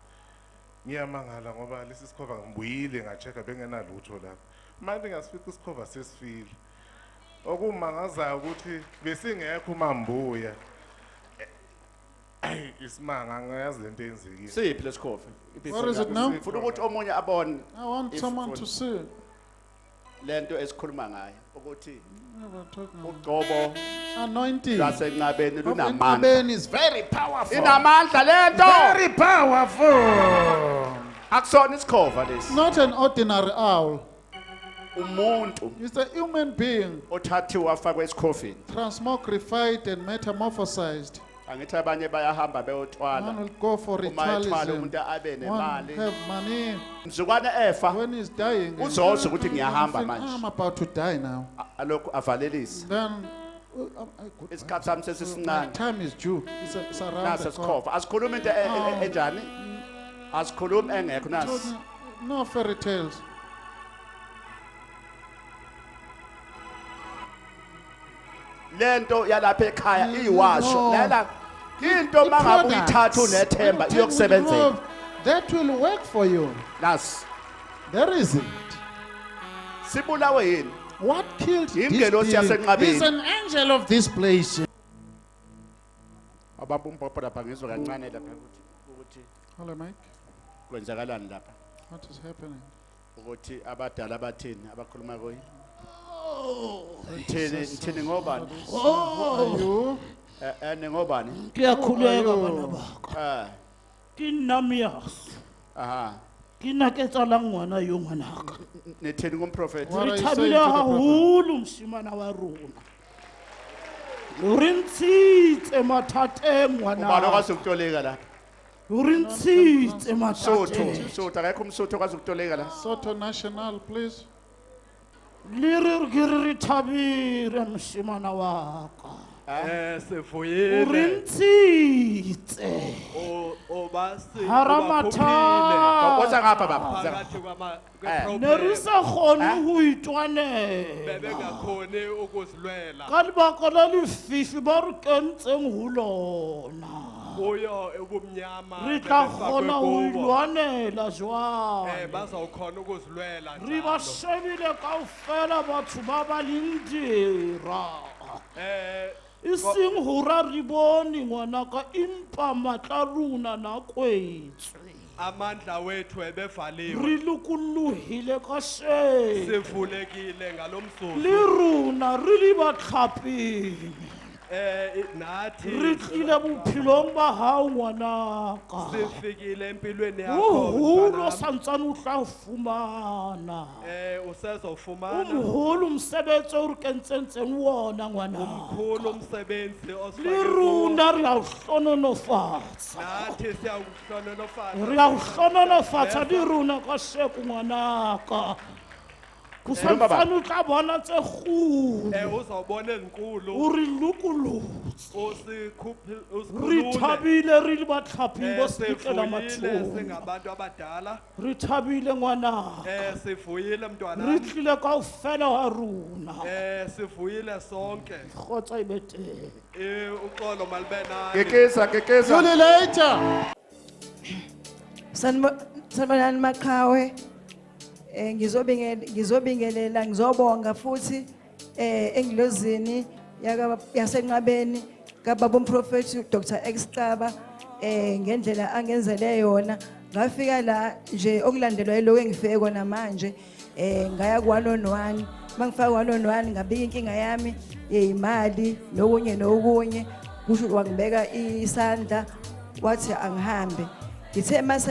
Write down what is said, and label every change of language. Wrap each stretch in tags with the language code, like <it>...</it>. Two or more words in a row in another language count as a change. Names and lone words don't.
<zu>Ngiyamangala ngoba lesi sikhova ngibuyile ngacheka bengenalutho lapha. Manje ngasifika isikhova sesifile. Okumangazayo ukuthi besingekho mambuya. Isimanga angayazi lento eyenzekile. Siphi lesikhofa?</zu> <en>What is it now?</en> <zu>Ufuna ukuthi omunye abone</zu> <en>I want someone to see.</en> <zu>lento esikhuluma ngayo ukuthi</zu> <en>Never talking about</en> <zu>uqobo</zu> <en>anointing.</en> <zu>lwasenqabeni</zu> <en>Of</en> <zu>lunamandla.</zu> <en>Inkonzo is very powerful.</en> <zu>Inamandla lento.</zu> <en>Very powerful.</en> <zu>Akusona isikhova lesi.</zu> <en>Not an ordinary owl.</en> <zu>Umuntu</zu> <en>It's a human being</en> <zu>othathiwe wafakwa esikhofini.</zu> <en>transmogrified and metamorphosized.</en> <zu>Angithi abanye bayahamba</zu> <en>One</en> <zu>beyotwala.</zu> <en>will go for</en> <zu>Uma ethwala</zu> <en>ritualism.</en> <zu>umuntu abe</zu> <en>One</en> <zu>nemali.</zu> <en>have money.</en> <zu>Mzukwane efa</zu> <en>When he's dying,</en> <zu>uzozwa ukuthi ngiyahamba</zu> <en>I'm</en> <zu>manje.</zu> <en>about to die now.</en> <zu>Alokhu avalelisa.</zu> <en>Then</en> <zu>Isikhathi sami</zu> <en>my</en> <zu>sesisincane.</zu> <en>time is due. It's around</en> <zu>Nasi</zu> <en>the corner.</en> <zu>sikhova. Asikhuluma into enjani? Asikhuluma engekho nasi.</zu> <en>No fairy tales.</en> <zu>Lento yalapha ekhaya iwasho.</zu> <en>No.</en> <zu>Lela into</zu> <en>The</en> <zu>mangabe</zu> <en>products,</en> <zu>uyithatha unethemba</zu> <en>everything will</en> <zu>iyokusebenzela.</zu> <en>work. That will work for you.</en> <zu>Nasi</zu> <en>There is it.</en> <zu>sibulawe yini?</zu> <en>What killed this</en> <zu>Ingelosi</zu> <en>being</en> <zu>yasenqabeni.</zu> <en>is an angel of this place.</en> <zu>Ababa umbhobho lapha ngizwe kancane lapha ukuthi</zu> <en>Hello, Mike.</en> <zu>kwenzakalani lapha.</zu> <en>What is happening?</en> <zu>Ukuthi abadala abathini abakhuluma kuyi. Ngithini ngobani?</zu> <en>Are you?</en> <zu>Ngobani? Kuyakhuleka bana bakho.</zu> <st>Ke nnamias. Aha. Ke nna ke tsala ngwana yo ngwanaka.</st> <zu>Nithini kumprofeti?</zu> <en>What are</en> <st>Re</st> <en>you saying to</en> <st>thabile</st> <en>the prophet?</en> <st>haholo moshimana wa rona. Re ntshitse mathateng</st> <zu>Ubani</zu> <st>ngwana.</st> <zu>okwazi ukutoleka la?</zu> <st>Re ntshitse</st> <zu>Sotho,</zu> <st>mathateng.</st> <zu>Sotho akekho umsotho okwazi ukutoleka la.</zu> <en>Soto National, please.</en> <st>Le re thabile moshimana wa ka. O Sefoyele re ntshitse. o ba se Hara matha.</st> <zu>Koza ngapha baba. phakathi kwama</zu> <st>Ne re sa kgone ho</st> <zu>bebe</zu> <st>itwanela.</st> <zu>ngakhone ukuzilwela</zu> <st>Ka lebaka la lefifi ba re kentseng ho lona.</st> <zu>kuyo ubumnyama</zu> <st>Re tla</st> <zu>bebefakwe</zu> <st>kgona ho</st> <zu>kubo.</zu> <st>ilwanela jwale.</st> <zu>Bazawukhona ukuzilwela</zu> <st>Re ba</st> <zu>njalo.</zu> <st>shebile kaofela batho ba ba leng dira. E seng hora re bone ngwanaka empa matla rona na kwetswe.</st> <zu>amandla wethu ebevaliwe</zu> <st>Re lokolohile ka se.</st> <zu>sivulekile ngalomzuzu</zu> <st>Le rona re le batlhapeng.</st> <zu>nathi</zu> <st>Re tlile bophelong ba hao ngwanaka.</st> <zu>sifikile empilweni</zu> <st>O</st> <zu>yakho</zu> <st>holo</st> <zu>mntwanami.</zu> <st>santsane o tla o fumana.</st> <zu>Usezofumana</zu> <st>Umholo umsebenzi o re kentseng wona ngwana.</st> <zu>umkhulu umsebenzi</zu> <st>Le</st> <zu>osifake kuwo.</zu> <st>rona re a o hlononofatsa.</st> <zu>Nathi siyawuhlononofatsa.</zu> <st>Re a o hlononofatsa le rona ka seko ngwanaka. Go santsane o tla bona tse kgolo.</st> <zu>Uzawubona ezinkulu</zu> <st>O re lokolotse. Re</st> <zu>usikhulule</zu> <st>thabile re le batlhaping bo sepetlela</st> <zu>sivuyile</zu> <st>mathong.</st> <zu>singabantu abadala</zu> <st>Re thabile ngwana.</st> <zu>sivuyile</zu> <st>Re</st> <zu>mntwana</zu> <st>tlile kaofela wa rona.</st> <zu>sivuyile sonke</zu> <st>Kgotsa e be teng.</st> <zu>uxolo malube nani kekesa</zu> <en>See you later.</en> <zu>Sanibonani maqhawe. Ngizobingelela ngizobonga futhi engilozini yasenqabeni kababa umprofeti Dr. Xcaba ngendlela angenzele yona ngafika la nje okulandelwa yilo engifike kona manje ngaya ku1on1 mangifika ku1on1 ngabika inkinga yami yeyimali nokunye kusho wangibeka isandla wathi angihambe ngithe mase</zu>